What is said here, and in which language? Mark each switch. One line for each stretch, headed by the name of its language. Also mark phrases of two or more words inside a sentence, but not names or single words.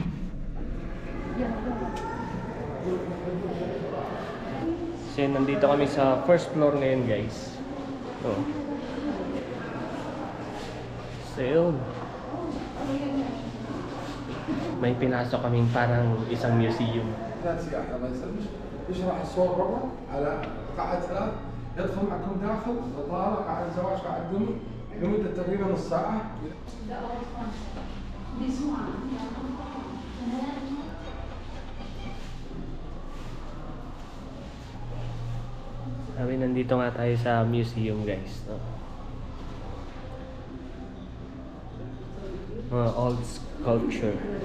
Filipino: So nandito kami sa
English: first floor
Filipino: ngayon guys. Oh. So yun, may pinasok kaming parang isang museum.
Arabic: يشرح الصور برا على قاعة ثلاث، يدخل معكم داخل طالع قاعة زواج قاعة دم لمدة تقريبا نص ساعة.
Filipino: Sabi, nandito nga tayo sa museum guys, no? Mga
English: old sculpture.